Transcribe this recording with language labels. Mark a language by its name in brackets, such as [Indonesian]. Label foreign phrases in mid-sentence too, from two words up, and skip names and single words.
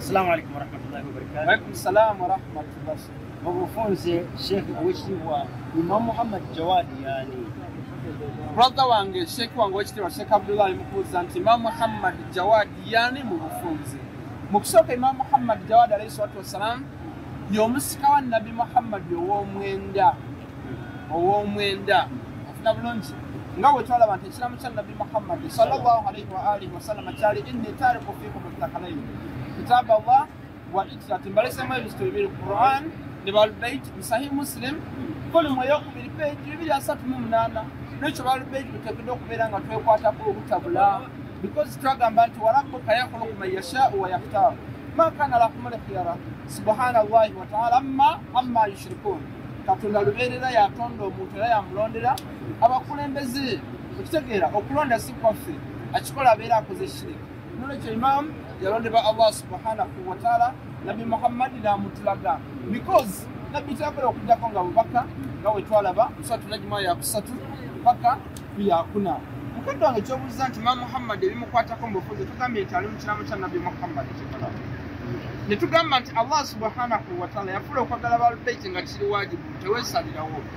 [Arabic] السلام عليكم ورحمة الله وبركاته. وعليكم السلام ورحمة الله. [Ganda] Mubufunze Sheikh Owekitiibwa Imam Muhammad Jawad yani. Brother wange Sheikh wange Owekitiibwa Sheikh Abdullah mukuza nti Imam Muhammad Jawad yani mubufunze. Mukusooka Imam Muhammad Jawad [Arabic] عليه الصلاة والسلام [Ganda] y'omusika wa Nabi Muhammad ow'omwenda. Afuna bulungi. Nga bwe twalaba nti ekiramu kya Nabi Muhammad [Arabic] صلى الله عليه وآله وسلم [Ganda] kyali [Arabic] إني تارك فيكم الثقلين. كتاب الله وعترة [Ganda] mbalesema ebisitobiri Quran ne balbayt Sahih Muslim volume eyokubiri page 238 n'ekyo balbayt bitegedde okubeera nga twekwatako obutabula because twagamba nti [Arabic] وربك يخلق من يشاء ويختار ما كان لكم الخيرة سبحان الله وتعالى عما يشركون. [Ganda] Katonda lubeerera yatonda omuntu era yamulondera abakulembeze okitegeera okulonda si kwaffe akikola abeera akoze shiriki nolwekyo Imam yalondebwa [Arabic] الله سبحانه وتعالى [Ganda] Nabi Muhammad n'amutulaga because Nabi takola okujjako nga bubaka nga we twalaba musatu najuma ya kusatu paka yakuna mukadde wange kyobuuza nti Imam Muhammad ebimukwatako mu bufuzi tugambye nti ali mu kiramu kya Nabi Muhammad kikola ne tugamba nti [Arabic] الله سبحانه وتعالى [Ganda] yafuula okwagala Ahlul-Bayt nga kiri wajibu teweesalirawo